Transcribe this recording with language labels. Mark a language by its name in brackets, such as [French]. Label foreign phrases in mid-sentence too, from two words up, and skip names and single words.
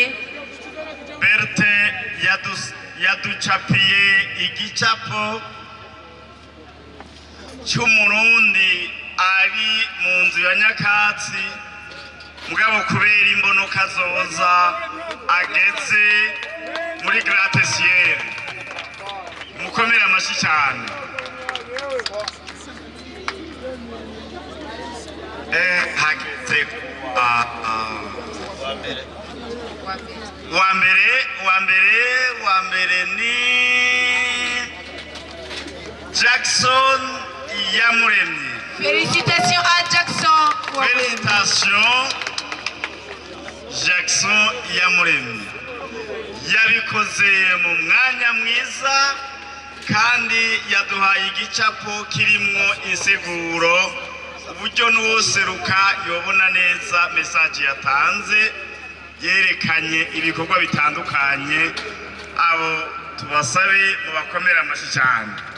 [Rundi] Bertin yaducapiye igicapo cy'umurundi ari mu nzu ya nyakatsi, mugabo kubera imbonoka zoza ageze muri gratte-ciel. Mukomere amashyi cyane. Hageze wa mbere ni Jackson Iyamuremye. [French] Félicitations à Jackson. Félicitations. [Rundi] Jackson Iyamuremye yabikoze mu mwanya mwiza kandi yaduhaye igicapo kirimwo insiguro uburyo n'uwoseruka yobona neza message yatanze yerekanye ibikorwa bitandukanye abo tubasabe mu bakomera amashi cyane.